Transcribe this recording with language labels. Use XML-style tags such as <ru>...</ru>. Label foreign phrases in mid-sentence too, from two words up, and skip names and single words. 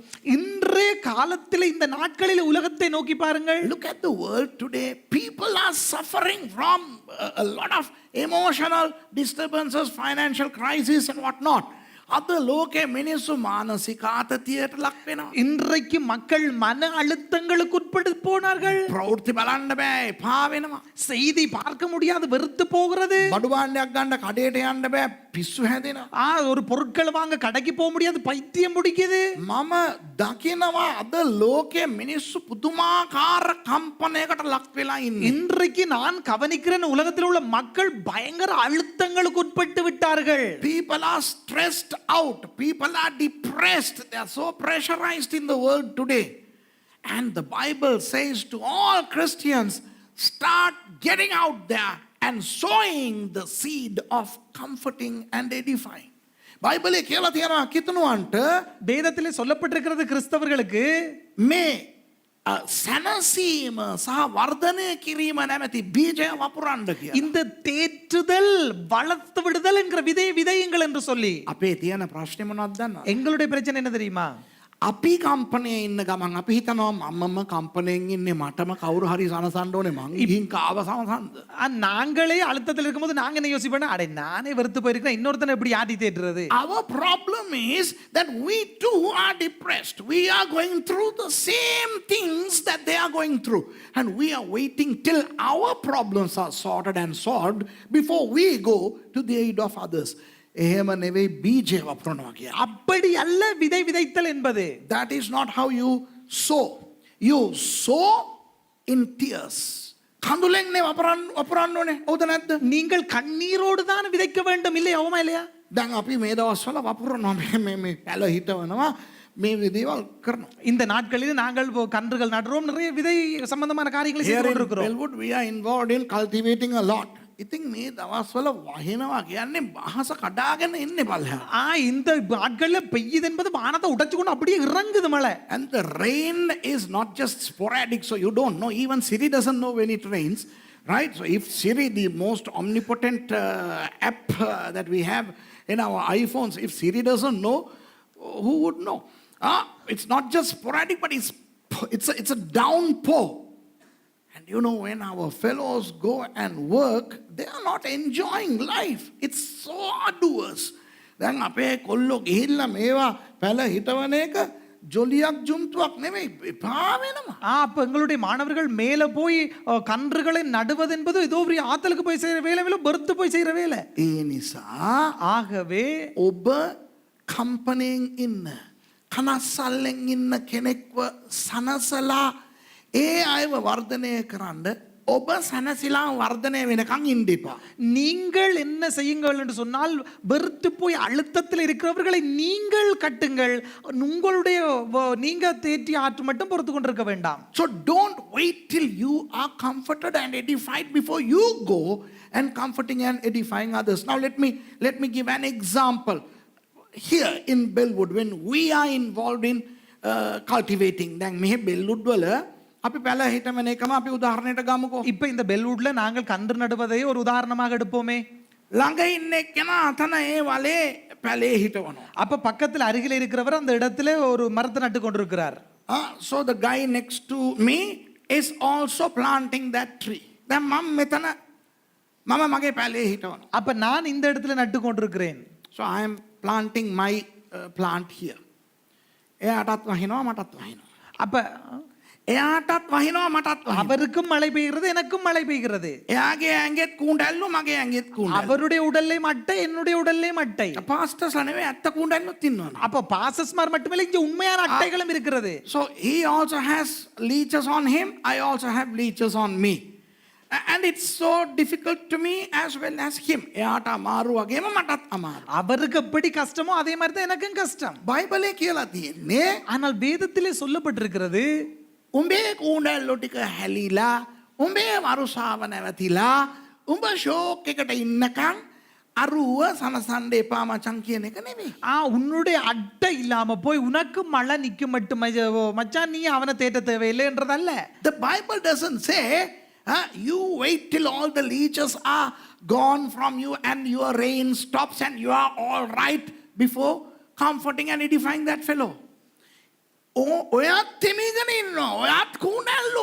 <ta>இன்றைய காலத்தில் இந்த நாட்களில் உலகத்தை நோக்கி பாருங்கள்.</ta> <en>Look at the world today. People are suffering from a lot of emotional disturbances, financial crisis and whatnot.</en> <si>අද ලෝකෙ මිනිස්සු මානසික ආතතියට ලක් වෙනවා.</si> <ta>இன்றைக்கு மக்கள் மன அழுத்தங்களுக்கு உட்பட்டு போனார்கள்.</ta> <si>ප්‍රවෘත්ති බලන්න බෑ එපා වෙනවා.</si> <ta>செய்தி பார்க்க முடியாது, வெறுத்து போகிறது.</ta> <si>බඩු භාණ්ඩයක් ගන්න කඩේට යන්න බෑ පිස්සු හැදෙනවා.</si> <ta>ஒரு பொருட்கள் வாங்க கடைக்கு போக முடியாது, பைத்தியம் பிடிக்குது.</ta> <si>මම දකිනවා අද ලෝකෙ මිනිස්සු පුදුමාකාර කම්පනයකට ලක් වෙලා ඉන්නේ.</si> <ta>இன்றைக்கு நான் கவனிக்கிறேன், உலகத்தில் உள்ள மக்கள் பயங்கர அழுத்தங்களுக்கு உட்பட்டு விட்டார்கள்.</ta> <en>People are stressed out. People are depressed. They are so pressurized in the world today. And the Bible says to all Christians, start getting out there and sowing the seed of comforting and edifying.</en> <si>බයිබලයේ කියලා තියෙනවා කිතුණුවන්ට</si> <ta>வேதத்திலே சொல்லப்பட்டிருக்கிறது கிறிஸ்தவர்களுக்கு</ta> <si>මේ සැනසීම සහ වර්ධනය කිරීම නැමැති බීජය වපුරන්න කියලා.</si> <ta>இந்த தேற்றுதல் வளர்த்து விடுதல் என்கிற விதையை விதையுங்கள் என்று சொல்லி.</ta> <si>අපේ තියෙන ප්‍රශ්නේ මොනවද දන්නවද?</si> <ta>எங்களுடைய பிரச்சனை என்ன தெரியுமா?</ta> <si>අපි කම්පනයේ ඉන්න ගමන් අපි හිතනවා මමම කම්පනයෙන් ඉන්නේ මටම කවුරු හරි සනසන්න ඕනේ මං ගිහින් කාව සනසන්ද.</si> <ta>நாங்களே அழுத்தத்தில் இருக்கும்போது நாங்க என்ன யோசிப்போம், அடே நானே வெறுத்து போயிருக்கேன், இன்னொருத்தனை எப்படி ஆட்டி தேற்றுறது?</ta> <en>Our problem is that we too are depressed. We are going through the same things that they are going through. And we are waiting till our problems are sorted and solved before we go to the aid of others.</en> <si>එහෙම නෙවෙයි බීජය වපුරනවා කියන්නේ.</si> <ta>அப்படி அல்ல விதை விதைத்தல் என்பது.</ta> <en>That is not how you sow. You sow in tears.</en> <si>කඳුලෙන් නේ වපුරන්න ඕනේ. හවුද නැද්ද?</si> <ta>நீங்கள் கண்ணீரோடு தான் விதைக்க வேண்டும், இல்லையா? இல்லையா?</ta> <si>දැන් අපි මේ දවස්වල වපුරනවා මේ පැල හිටවනවා මේ දේවල් කරනවා.</si> <ta>இந்த நாட்களில் நாங்கள் கன்றுகள் நடுறோம், நிறைய விதை சம்பந்தமான காரியங்களை செய்து</ta> <en>Here in</en> <ta>கொண்டிருக்கிறோம்.</ta> <en>Bellwood we are involved in cultivating a lot.</en> <si>ඉතින් මේ දවස්වල වහිනවා කියන්නේ අහස කඩාගෙන ඉන්නේ බලන්න.</si> <ta>இந்த நாட்கள்ல பெய்யுது என்பது வானத்தை உடைச்சு கொண்டு அப்படியே இறங்குது மழை.</ta> <en>And the rain is not just sporadic, so you don't know. Even Siri doesn't know when it rains, right? So if Siri, the most omnipotent app that we have in our iPhones, if Siri doesn't know, who would know? It's not just sporadic, but it's a downpour. And you know, when our fellows go and work, they are not enjoying life. It's so arduous.</en> <si>දැන් අපේ කොල්ලෝ ගිහිල්ලා මේවා පැල හිටවන එක ජොලියක් ජුම්තුවක් නෙමෙයි එපා වෙනවා.</si> <ta>அப்ப எங்களுடைய மாணவர்கள் மேல போய் கன்றுகளை நடுவது என்பது ஏதோ ஒரு ஆத்தலுக்கு போய் செய்யற வேலை பெருத்து போய் செய்யற வேலை.</ta> <si>ඒ නිසා</si> <ta>ஆகவே</ta> <si>ඔබ කම්පනයෙන් ඉන්න කනස්සල්ලෙන් ඉන්න කෙනෙක්ව සනසලා ඒ අයව වර්ධනය කරන්න ඔබ සැනසීලා වර්ධනය වෙනකන් ඉන්න එපා.</si> <ta>நீங்கள் என்ன செய்யுங்கள் என்று சொன்னால், வெறுத்து போய் அழுத்தத்தில் இருக்கிறவர்களை நீங்கள் கட்டுங்கள், உங்களுடைய நீங்க தேற்றி ஆற்று மட்டும் பொறுத்து கொண்டிருக்க வேண்டாம்.</ta> <en>So don't wait till you are comforted and edified before you go and comforting and edifying others. Now let me give an example. Here in Bellwood, when we are involved in cultivating,</en> <si>දැන් මෙහෙ Bellwood වල අපි පැල හිටමන එකම අපි උදාහරණයට ගමුකෝ.</si> <ta>இப்ப இந்த பெல்வுட்ல நாங்கள் கன்று நடுவதை ஒரு உதாரணமாக எடுப்போமே.</ta> <si>ළඟ ඉන්න එක්කෙනා අතන ඒ වලේ පැලේ හිටවනවා.</si> <ta>அப்ப பக்கத்தில் அருகில் இருக்கிறவர் அந்த இடத்துல ஒரு மரத்தை நட்டு கொண்டிருக்கிறார்.</ta> <en>So the guy next to me is also planting that tree.</en> <si>දැන් මම මගේ පැලේ හිටවනවා.</si> <ta>அப்ப நான் இந்த இடத்துல நட்டு கொண்டிருக்கிறேன்.</ta> <en>So I am planting my plant here.</en> <si>එයාටත් වහිනවා මටත් වහිනවා.</si> <ta>அப்ப</ta> <si>එයාටත් වහිනවා මටත් වහිනවා.</si> <ta>அவருக்கும் மழை பெய்கிறது, எனக்கும் மழை பெய்கிறது.</ta> <si>එයාගේ ඇඟෙත් කුණ්ඩැල්ලු මගේ ඇඟෙත් කුණ්ඩැල්ලු.</si> <ta>அவருடைய உடல்லே மட்டை, என்னுடைய உடல்லே மட்டை.</ta> <si>පාස්ටර්ස්ලා නෙවෙයි ඇත්ත කුණ්ඩැල්ලුත් ඉන්නවා.</si> <ta>அப்ப பாசஸ்மார் மட்டுமில்லை, இங்க உண்மையான அட்டைகளும் இருக்கிறது.</ta> <en>So he also has leeches on him, I also have leeches on me. And it's so difficult to me as well as him.</en> <si>එයාට අමාරු වගේම මටත් අමාරු.</si> <ta>அவருக்கு எப்படி கஷ்டமோ அதே மாதிரி தான் எனக்கும் கஷ்டம்.</ta> <si>බයිබලයේ කියලා තියෙන්නේ</si> <ta>ஆனால் வேதத்திலே சொல்லப்பட்டிருக்கிறது,</ta> <si>උඹේ කුණ්ඩැල්ලු ටික හැලිලා, උඹේ වරුසාව නැවතිලා, උඹ ෂෝක් එකට ඉන්නකම් අරුව සනසන්න එපා මචං කියන එක නෙමෙයි.</si> <ta>உன்னுடைய அட்டை இல்லாம போய் உனக்கு மழை நிக்கும் மட்டும் மச்சான் நீ அவனை தேட்ட தேவையில்லைன்றதல்ல.</ta> <en>The Bible doesn't say you wait till all the leeches are gone from you and your rain stops and you are all right before comforting and edifying that fellow.</en> <si>ඔයාත් තෙමීගෙන ඉන්නවා. ඔයාත් කූනැල්ලු.</si>